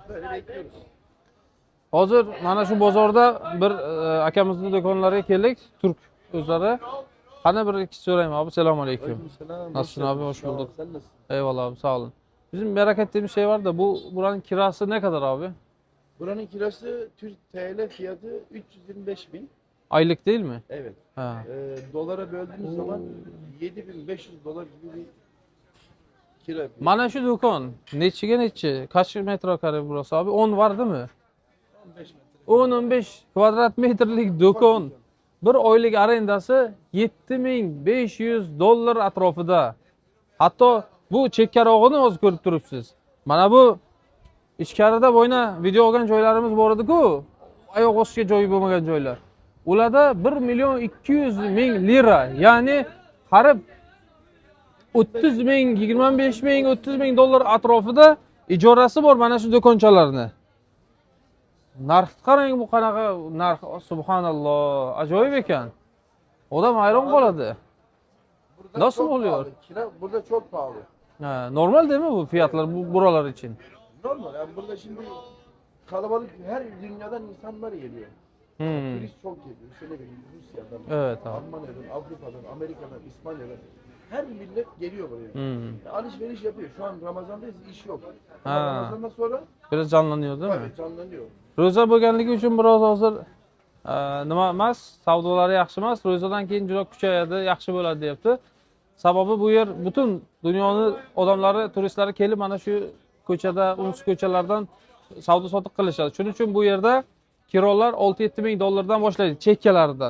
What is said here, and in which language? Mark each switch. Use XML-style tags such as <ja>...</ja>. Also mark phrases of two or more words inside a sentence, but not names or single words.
<tr>Böyle bekliyoruz.</tr> <uz>Hozir mana shu bozorda bir akamizning do'konlariga keldik. Turk o'zlari. Qani bir ikki so'rayman abi. Assalomu alaykum.</uz> <tr>Aleykümselam. Nasılsın abi? Hoş Sağ ol, bulduk. sen nasılsın? Eyvallah abi, sağ olun. Bizim merak ettiğimiz şey var da buranın kirası ne kadar abi? Buranın kirası Türk TL fiyatı 325 bin. Aylık değil mi? Evet. Ha. Dolara böldüğümüz zaman 7500 dolar gibi bir kira yapıyor.</tr> <uz>Mana shu do'kon nechiga nechi?</uz> <tr>Kaç metrekare burası abi? 10 var değil mi? 15 metre.</tr> <uz>10-15 kvadrat metrlik do'kon. Bir oylik arendasi 7500 dollar atrofida. Hatto bu chekkarog'ini o'zi ko'rib turibsiz. Mana bu ichkarida bo'yna video olgan joylarimiz bor edi-ku. Oyoq ostiga joyi bo'lmagan joylar. Ularda 1 million 200 ming lira, ya'ni qarib 30 ming, 25 ming, 30 ming dollar atrofida ijorasi bor mana shu do'konchalarni. Narxni qarang, bu qanaqa narx, subhanalloh, ajoyib ekan. Odam hayron qoladi.</uz> <tr>Burada Nasıl çok oluyor? pahalı. Kira burada çok pahalı. Ha, normal değil mi bu fiyatlar buralar için? Normal. Yani burada şimdi kalabalık her dünyadan insanlar geliyor. Turist çok geliyor. Şöyle bileyim, Rusya'dan, Evet abi. Almanya'dan, Avrupa'dan, Amerika'dan, İspanya'dan. Her millet geliyor buraya. Alışveriş yapıyor. Şu an Ramazan'dayız, iş yok. Ama Ha. Ramazan'dan sonra Biraz canlanıyor değil mi? tabii canlanıyor.</tr> <uz>Ro'za bo'lganligi uchun biroz hozir nima emas, savdolari yaxshi emas, ro'zadan keyin juda kuchayadi, yaxshi bo'ladi deyapti. Sababi bu yer butun dunyoni odamlari, turistlari kelib mana shu ko'chada, unsi ko'chalardan savdo sotiq qilishadi. Shuning uchun bu yerda kirolar 6-7 ming dollardan boshlaydi, chekkalaridan.</uz>